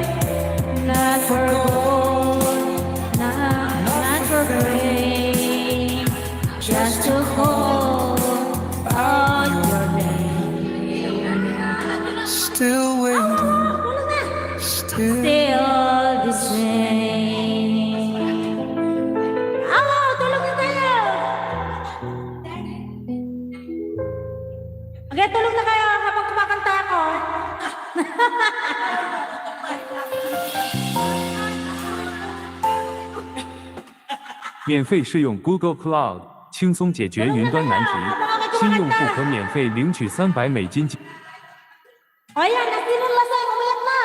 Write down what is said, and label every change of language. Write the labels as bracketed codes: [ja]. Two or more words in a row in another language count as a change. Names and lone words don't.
[en] Not for gold, not for fame, just to hold out your name. Still waiting, still the same. [tl] Tulog na kayo! Okay, tulog na kayo habang kumakanta ako. [zh] 免费试用 Google Cloud， 轻松解决云端难题。新用户可免费领取300美金。 [tl] O yan, sinong laseng? Umiyak na.